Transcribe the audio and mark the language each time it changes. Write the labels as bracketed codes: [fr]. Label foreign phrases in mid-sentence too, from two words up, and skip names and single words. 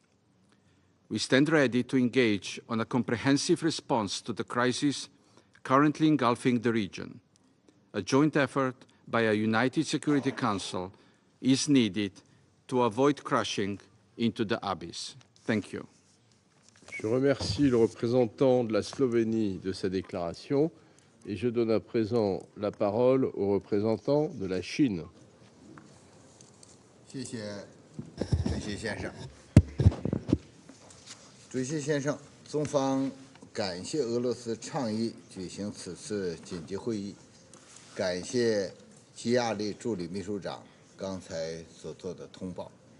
[en] We stand ready to engage on a comprehensive response to the crisis currently engulfing the region. A joint effort by a united Security Council is needed to avoid crashing into the abyss. Thank you. [fr] Je remercie le représentant de la Slovénie de sa déclaration et je donne à présent la parole au représentant de la Chine. [zh] 谢谢主席先生。主席先生，中方感谢俄罗斯倡议举行此次紧急会议，感谢基亚利助理秘书长刚才所做的通报。